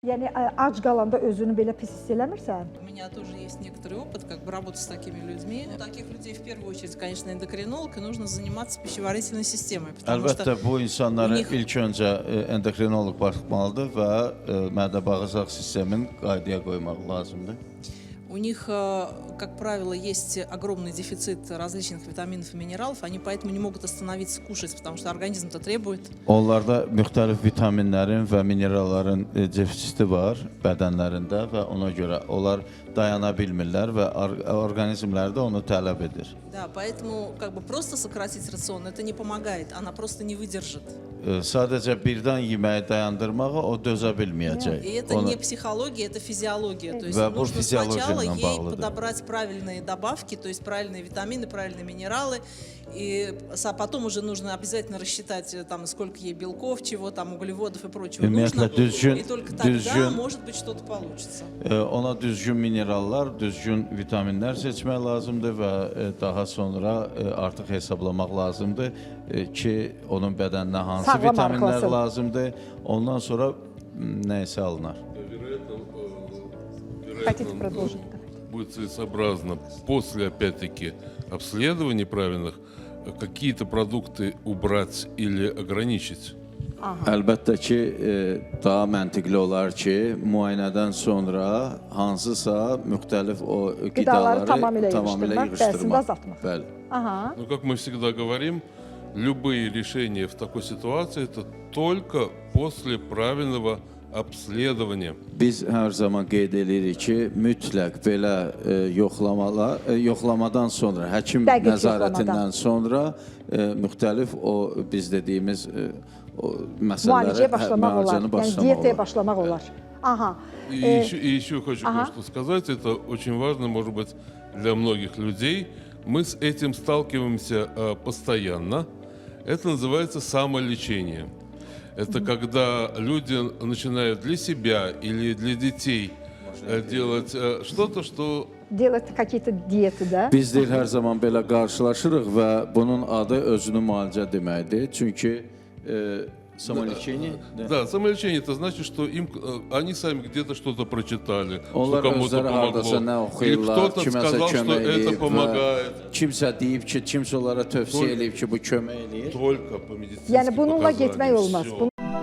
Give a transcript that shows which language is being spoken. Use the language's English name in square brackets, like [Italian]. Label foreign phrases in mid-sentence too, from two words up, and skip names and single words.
[Azerbaijani] Yəni ac qalanda özünü belə pis hiss eləmirsən? [Russian] У меня тоже есть некоторый опыт, как бы работать с такими людьми. У таких людей в первую очередь, конечно, эндокринолог, и нужно заниматься пищеварительной системой. [Azerbaijani] Əlbəttə bu insanlara [Russian] них- [Azerbaijani] ilk öncə endokrinoloq baxmalıdır və mədə-bağırsaq sistemini qaydaya qoymaq lazımdır. [Russian] У них, как правило, есть огромный дефицит различных витаминов и минералов, они поэтому не могут остановиться кушать, потому что организм-то требует. [Azerbaijani] Onlarda müxtəlif vitaminlərin və mineralların defisiti var bədənlərində və ona görə onlar dayana bilmirlər və orqanizmləri də onu tələb edir. [Russian] Да, поэтому как бы просто сократить рацион это не помогает, она просто не выдержит. [Azerbaijani] Sadəcə birdən yeməyi dayandırmağa o dözə bilməyəcək. [Russian] И это не психология, это физиология. То есть [Azerbaijani] Да, bu [Russian] нужно сначала физиология ей [Azerbaijani] bağlıdır. [Russian] подобрать правильные добавки, то есть правильные витамины, правильные минералы. И потом уже нужно обязательно рассчитать, там, сколько ей белков, чего там, углеводов и прочего нужно. И только тогда, может быть, что-то получится. [Azerbaijani] Ona düzgün minerallar, düzgün vitaminlər seçmək lazımdır və daha sonra artıq hesablamaq lazımdır ki, onun bədəninə hansı Sağlam vitaminlər arıqlasın. lazımdır. Ondan sonra nəyisə alınar. [Russian] Хотите продолжить? Будет целесообразно после, опять-таки, обследований правильных какие-то продукты убрать или ограничить. [Azerbaijani] Əlbəttə ki, daha məntiqli olar ki, müayinədən sonra hansısa müxtəlif o Qidaları qidaları tamamilə yığışdırmaq, dərəsində azaltmaq. Bəli. Aha. [Russian] Но, как мы всегда говорим, любые решения в такой ситуации это только после правильного обследования. [Azerbaijani] Biz hər zaman qeyd edirik ki, mütləq belə yoxlamadan sonra, həkim Dəqiq nəzarətindən sonra müxtəlif o biz dediyimiz o Müalicəyə məsələlərə başlamaq olar. müalicəni Yəni başlamaq diyetaya olar. başlamaq olar. Aha. [Russian] И еще хочу кое-что сказать, это очень важно, может быть, для многих людей. Мы с этим сталкиваемся постоянно. Это называется самолечение. Это когда люди начинают для себя или для детей делать что-то, что Делать какие-то диеты, да? [Azerbaijani] Biz deyil hər zaman belə qarşılaşırıq və bunun adı özünü müalicə deməkdir. Çünki самолечение. [Russian] Да, самолечение это значит, что им они сами где-то что-то прочитали, [Azerbaijani] Onlar [Russian] что кому-то [Azerbaijani] özləri hardasa nə [Russian] помогло. Или [Azerbaijani] oxuyurlar, [Russian] кто-то [Azerbaijani] kiməsə [Russian] сказал, что [Azerbaijani] kömək [Russian] это [Azerbaijani] eləyib [Russian] помогает. [Azerbaijani] və kimsə deyib ki, kimsə onlara tövsiyə eləyib ki, bu kömək eləyir. [Russian] Только по медицинским [Azerbaijani] Yəni bununla [Russian] показаниям. [Azerbaijani] getmək olmaz. [Russian] Всё.